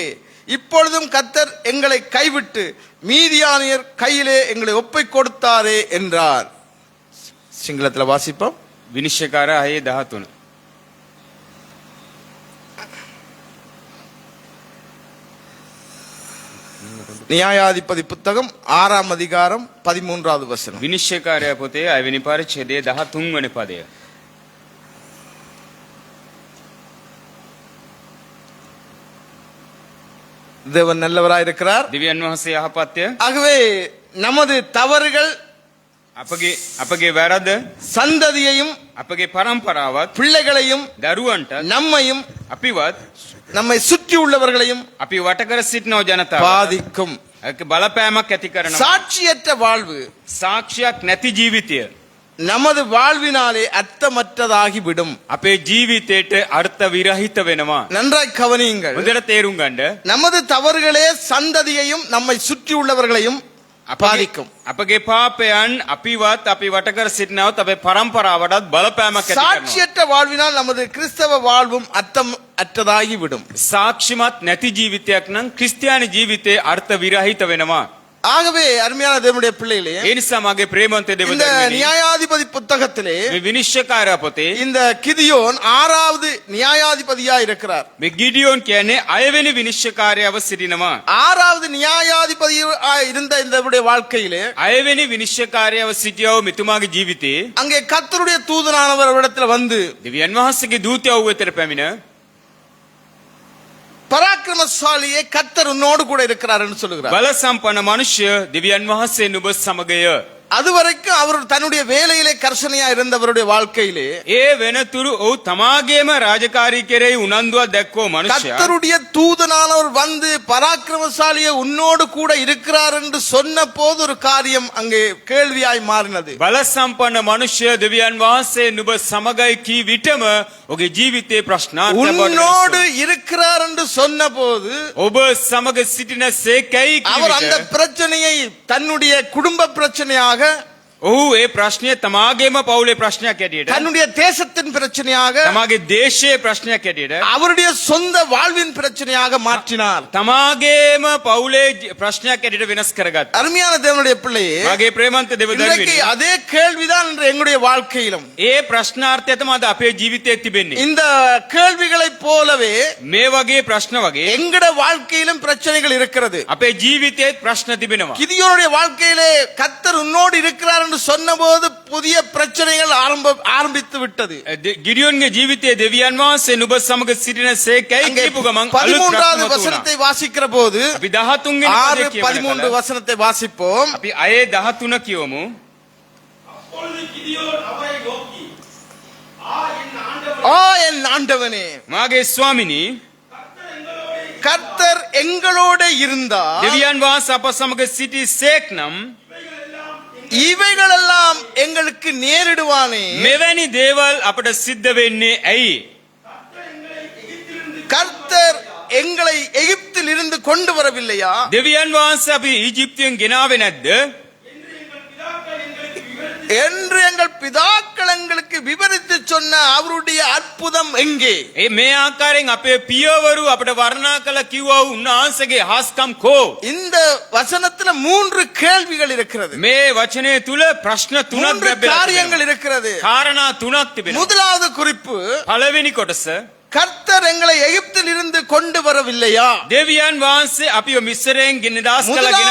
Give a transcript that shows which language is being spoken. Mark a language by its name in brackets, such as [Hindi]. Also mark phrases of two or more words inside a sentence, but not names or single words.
[Tamil] இப்பொழுதும் கர்த்தர் எங்களை கைவிட்டு மீதியானியர் கையிலே எங்களை ஒப்பிக் கொடுத்தாரே என்றார். சிங்களத்தில் வாசிப்போம். [Sinhala] විනිශ්චයකාරයා 6:13. [Tamil] நியாயாதிபதி புத்தகம் 6ஆம் அதிகாரம் 13வது வசனம். [Sinhala] විනිශ්චයකාරයා පොතේ 6 වෙනි පරිච්ඡේදයේ 13 වෙනි පදය. [Tamil] தேவன் நல்லவராய் இருக்கிறார். [Sinhala] දෙවියන් වහන්සේ යහපත්ය. [Tamil] ஆகவே நமது தவறுகள் [Sinhala] අපගේ වැරද්ද [Tamil] சந்ததியையும் [Sinhala] අපගේ පරම්පරාවත් [Tamil] பிள்ளைகளையும் [Sinhala] දරුවන්ට [Tamil] நம்மையும் [Sinhala] අපිවත් [Tamil] நம்மை சுற்றி உள்ளவர்களையும் [Sinhala] අපි වට කර සිටින ජනතාව [Tamil] பாதிக்கும். [Sinhala] ඒක බලපෑමක් ඇති කරනවා. [Tamil] சாட்சியற்ற வாழ்வு [Sinhala] සාක්ෂියක් නැති ජීවිතය [Tamil] நமது வாழ்வினாலே அர்த்தமற்றதாகி விடும். [Sinhala] අපේ ජීවිතයට අර්ථ විරහිත වෙනවා. [Tamil] நன்றாய் கவனியுங்கள். [Sinhala] හොඳට තේරුම් ගන්න. [Tamil] நமது தவறுகளே சந்ததியையும் நம்மை சுற்றி உள்ளவர்களையும் பாதிக்கும். [Sinhala] අපගේ පාපයන් අපිවත් අපි වට කර සිටිනවත් අපේ පරම්පරාවටත් බලපෑමක් ඇති කරනවා. [Tamil] சாட்சியற்ற வாழ்வினால் நமது கிறிஸ்தவ வாழ்வும் அர்த்தம் அற்றதாகி விடும். [Sinhala] සාක්ෂිමත් නැති ජීවිතයක් නම් ක්‍රිස්තියානි ජීවිතේ අර්ථ විරහිත වෙනවා. [Tamil] ஆகவே அருமையான தேவனுடைய பிள்ளைகளே, [Sinhala] ඒ නිසා මගේ ප්‍රේමවන්ත [Tamil] இந்த [Sinhala] දෙවියන් [Tamil] நியாயாதிபதி புத்தகத்திலே [Sinhala] මේ විනිශ්චයකාරයා පොතේ [Tamil] இந்த கிதியோன் 6வது நியாயாதிபதியா இருக்கிறார். [Sinhala] මේ ගිඩියෝන් කියන්නේ 6 වෙනි විනිශ්චයකාරයව සිටිනවා. [Tamil] 6வது நியாயாதிபதியா இருந்த இந்தவருடைய வாழ்க்கையிலே [Sinhala] 6 වෙනි විනිශ්චයකාරයව සිටියව මෙතුමාගේ ජීවිතේ [Tamil] அங்கே கர்த்தருடைய தூதனானவர் அவரிடத்துல வந்து [Sinhala] දෙවියන් වහන්සේගේ දූතයව වෙතට පැමිණ [Tamil] பராக்கிரமசாலியே கர்த்தர் உன்னோடு கூட இருக்கிறார் என்று சொல்லுகிறார். [Sinhala] බල සම්පන්න මනුෂ්‍ය දෙවියන් වහන්සේ නුඹ සමගය. [Tamil] அதுவரைக்கும் அவர் தன்னுடைய வேலையிலே கர்சனையா இருந்தவருடைய வாழ்க்கையிலே [Sinhala] ඒ වෙනතුරු ඔහු තමාගේම රාජකාරී කෙරෙහි උනන්දුවක් දැක්වෝ මනුෂ්‍යයා [Tamil] கர்த்தருடைய தூதனானவர் வந்து பராக்கிரமசாலியே உன்னோடு கூட இருக்கிறார் என்று சொன்ன போது ஒரு காரியம் அங்கே கேள்வியாய் மாறினது. [Sinhala] බල සම්පන්න මනුෂ්‍ය දෙවියන් වහන්සේ නුඹ සමගයි කී විටම ඔහුගේ ජීවිතේ ප්‍රශ්නාර්ථ [Tamil] உன்னோடு இருக்கிறார் என்று சொன்ன போது [Sinhala] ඔබ සමග සිටින සේකයි [Tamil] அவர் அந்த [Sinhala] කී [Tamil] பிரச்சனையை தன்னுடைய குடும்ப பிரச்சனையாக, [Sinhala] ඔහු ඒ ප්‍රශ්නය තමාගේම පවුලේ ප්‍රශ්නයක් ඇටියට [Tamil] தன்னுடைய தேசத்தின் பிரச்சனையாக, [Sinhala] තමාගේ දේශයේ ප්‍රශ්නයක් ඇටියට [Tamil] அவருடைய சொந்த வாழ்வின் பிரச்சனையாக மாற்றினார். [Sinhala] තමාගේම පවුලේ ප්‍රශ්නයක් ඇටියට වෙනස් කරගත්තා. [Tamil] அருமையான தேவனுடைய பிள்ளையே, [Sinhala] මගේ ප්‍රේමන්ත [Tamil] இன்றைக்கு [Sinhala] දෙවියන් [Tamil] அதே கேள்விதான் இன்று எங்களுடைய வாழ்க்கையிலும். [Sinhala] ඒ ප්‍රශ්නාර්ථය තමයි අද අපේ ජීවිතයේ තිබෙන්නේ. [Tamil] இந்த கேள்விகளைப் போலவே [Sinhala] මේ වගේ ප්‍රශ්න වගේ [Tamil] எங்கட வாழ்க்கையிலும் பிரச்சனைகள் இருக்கிறது. [Sinhala] අපේ ජීවිතයේ ප්‍රශ්න තිබෙනවා. [Tamil] கிதியோனுடைய வாழ்க்கையிலே கர்த்தர் உன்னோடு இருக்கிறார் என்று சொன்னபோது புதிய பிரச்சனைகள் ஆரம்பித்து விட்டது. [Sinhala] ගිඩියොන්ගේ ජීවිතයේ දෙවියන් වහන්සේ නුඹ සමග සිටින සේකයි [Tamil] அங்கே [Sinhala] කියපු ගමන් [Tamil] 13வது வசனத்தை வாசிக்கிற போது [Sinhala] අපි 13 වෙනි 6 පදයේ [Tamil] 13 வசனத்தை வாசிப்போம். [Sinhala] අපි 6:13 කියවමු. [Tamil] அப்பொழுது கிதியோன் அவரை நோக்கி, என் ஆண்டவனே, [Sinhala] මාගේ ස්වාමිනී [Tamil] கர்த்தர் எங்களோட இருந்தால் [Sinhala] දෙවියන් වහන්සේ අප සමග සිටි සේක් නම් [Tamil] இவைகளெல்லாம் எங்களுக்கு நேரிடுவானே? [Sinhala] මෙවැනි දේවල් අපට සිද්ධ වෙන්නේ ඇයි? [Tamil] கர்த்தர் எங்களை எகிப்தில் இருந்து கொண்டு வரவில்லையா? [Sinhala] දෙවියන් වහන්සේ අපි ඊජිප්තුවෙන් ගෙනාවේ නැද්ද? [Tamil] என்று எங்கள் பிதாக்கள் எங்களுக்கு விவரித்து சொன்ன அவருடைய அற்புதம் எங்கே? [Sinhala] මේ ආකාරයෙන් අපේ පියවරු අපට වර්ණනා කළ කිව්වා වූ උන්වහන්සේගේ හාස්කම් කෝ? [Tamil] இந்த வசனத்துல 3 கேள்விகள் இருக்கிறது, [Sinhala] මේ වචනය තුල ප්‍රශ්න 3ක් 3 ලැබෙලා [Tamil] காரியங்கள் [Sinhala] තිබෙනවා. [Tamil] இருக்கிறது. [Sinhala] කාරණා 3ක් තිබෙනවා. [Tamil] முதலாவது குறிப்பு, [Sinhala] පළවෙනි කොටස, [Tamil] கர்த்தர் எங்களை எகிப்தில் இருந்து கொண்டு வரவில்லையா? [Sinhala] දෙවියන් වහන්සේ අපිව මිස්රයෙන් ගෙනදාස් කළ ගෙනාවේ